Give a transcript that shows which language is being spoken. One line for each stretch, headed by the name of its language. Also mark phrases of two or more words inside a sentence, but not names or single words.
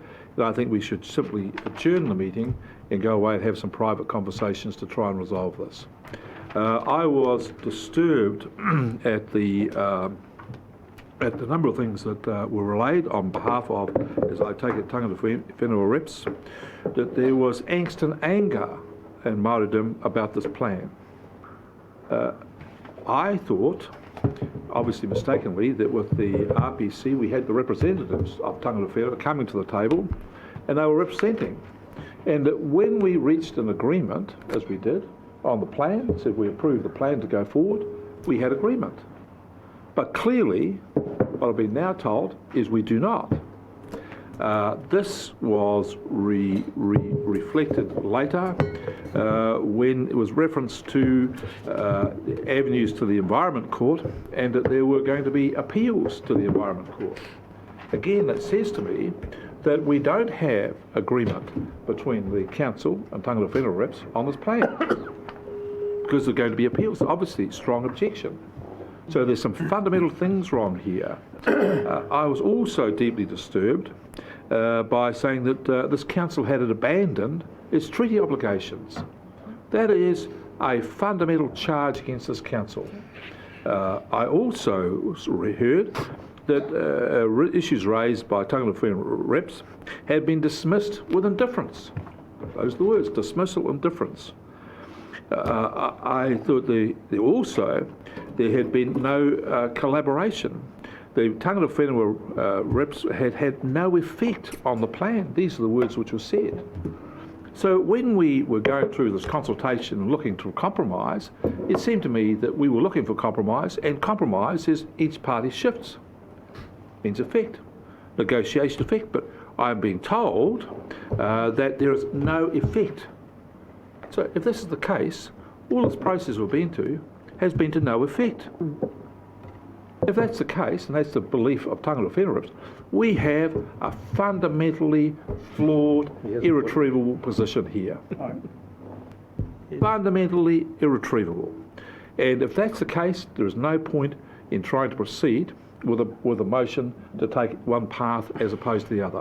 English: And I think we should simply adjourn the meeting and go away and have some private conversations to try and resolve this. I was disturbed at the number of things that were relayed on behalf of, as I take it, tangata whenua reps, that there was angst and anger in Māoridom about this plan. I thought, obviously mistakenly, that with the RPC we had the representatives of tangata whenua coming to the table and they were representing. And that when we reached an agreement, as we did, on the plan, said we approved the plan to go forward, we had agreement. But clearly, what I've been now told is we do not. This was reflected later when it was referenced to avenues to the Environment Court and that there were going to be appeals to the Environment Court. Again, that says to me that we don't have agreement between the Council and tangata whenua reps on this plan because there are going to be appeals. Obviously, strong objection. So there's some fundamental things wrong here. I was also deeply disturbed by saying that this council had abandoned its treaty obligations. That is a fundamental charge against this council. I also heard that issues raised by tangata whenua reps had been dismissed with indifference. Those are the words, dismissal, indifference. I thought there had been no collaboration. The tangata whenua reps had no effect on the plan. These are the words which were said. So when we were going through this consultation and looking to compromise, it seemed to me that we were looking for compromise, and compromise is each party shifts. Means effect, negotiation effect, but I'm being told that there is no effect. So if this is the case, all this process we've been to has been to no effect. If that's the case, and that's the belief of tangata whenua reps, we have a fundamentally flawed, irretrievable position here. Fundamentally irretrievable. And if that's the case, there is no point in trying to proceed with a motion to take one path as opposed to the other.